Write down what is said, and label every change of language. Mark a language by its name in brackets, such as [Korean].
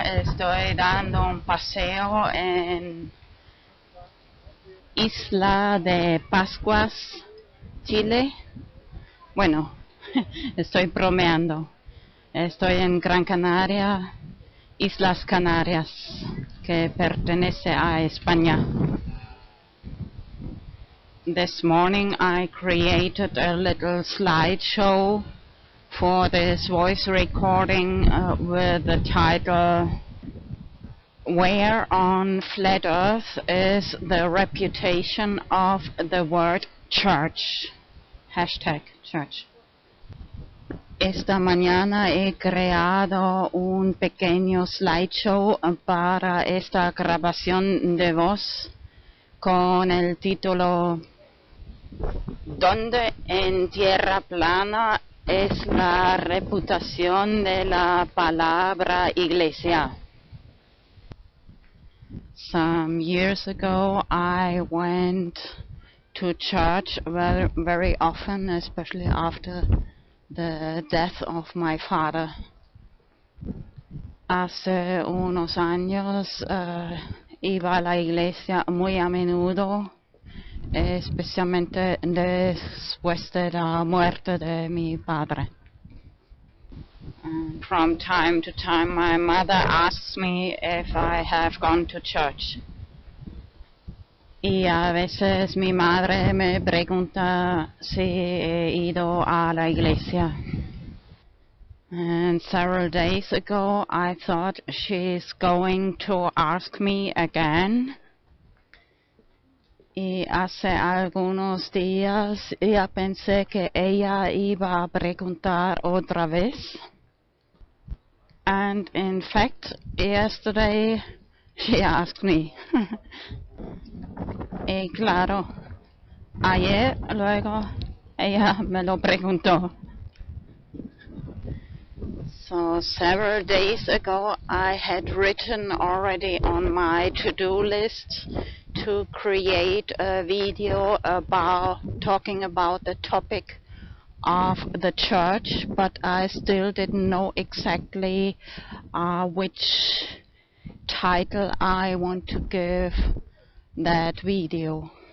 [Spanish] Estoy dando un paseo en Isla de Pascuas, Chile. Bueno, estoy bromeando. Estoy en Gran Canaria, Islas Canarias, que pertenece a España. [English] This morning I created a little slideshow for this voice recording with the title "Where on Flat Earth is the Reputation of the Word Church?" #church. [Spanish] Esta mañana he creado un pequeño slideshow para esta grabación de voz con el título ¿Dónde en tierra plana es la reputación de la palabra iglesia? [English] Some years ago I went to church very often, especially after the death of my father. [Spanish] Hace unos años iba a la iglesia muy a menudo, especialmente después de la muerte de mi padre. [English] And from time to time my mother asks me if I have gone to church. [Spanish] Y a veces mi madre me pregunta si he ido a la iglesia. [English] And several days ago I thought she's going to ask me again. [Spanish] Y hace algunos días ya pensé que ella iba a preguntar otra vez. [English] And in fact, yesterday she asked me. [Spanish] Y claro, ayer luego ella me lo preguntó. [English] So several days ago I had written already on my to-do list to create a video about talking about the topic of the church, but I still didn't know exactly which title I want to give that video.